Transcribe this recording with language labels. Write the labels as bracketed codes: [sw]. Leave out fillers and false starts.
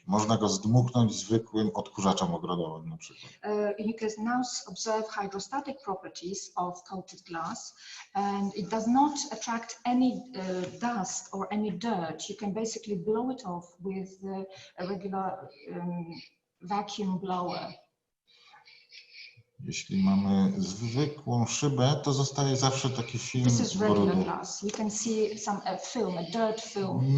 [pl] Można go zdmuchnąć zwykłym odkurzaczem ogrodowym na przykład. [en] You can now observe hydrostatic properties of coated glass, and it does not attract any dust or any dirt. You can basically blow it off with a regular vacuum blower. [pl] Jeśli mamy zwykłą szybę, to zostaje zawsze taki film [en] This is regular [pl] brudu. [en] glass. You can see some film, a dirt film.